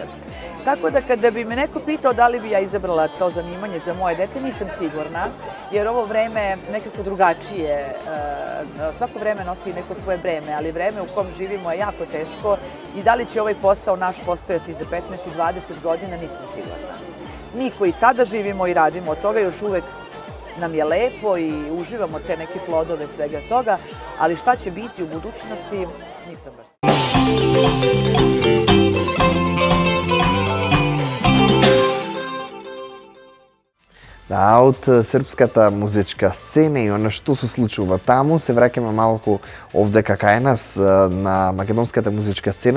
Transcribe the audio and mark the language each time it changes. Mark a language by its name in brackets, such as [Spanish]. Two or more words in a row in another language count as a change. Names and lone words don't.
[Serbian] Tako da kada bi me neko pitao da li bi ja izabrala to zanimanje za moje dete, nisam sigurna, jer ovo vreme nekako drugačije, svako vreme nosi neko svoje breme, ali vreme u kom živimo je jako teško i da li će ovaj posao naš postojati za 15 i 20 godina, nisam sigurna. Mi koji sada živimo i radimo od toga, još uvek nam je lepo i uživamo te neke plodove svega toga, ali šta će biti u budućnosti, nisam baš. [Macedonian] Да, од српската музичка сцена и она што се случува таму, се враќаме малку овде кај нас на македонската музичка сцена.